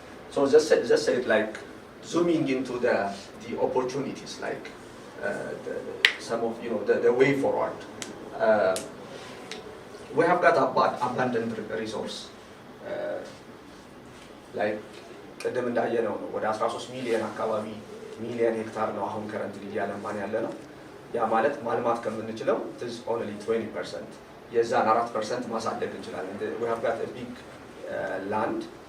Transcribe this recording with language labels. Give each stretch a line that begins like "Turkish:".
English: So just say it like zooming into the opportunities, like some of the way forward. We have got abundant resource.
Amharic: like ቅድም እንዳየነው ነው ወደ 13 ሚሊዮን አካባቢ ሚሊዮን ሄክታር ነው አሁን ከረንትሊ እያለማን ያለ ነው። ያ ማለት ማልማት ከምንችለው
English: it is only 20%.
Amharic: የዛን 4% ማሳደግ እንችላለን።
English: We have got a big land.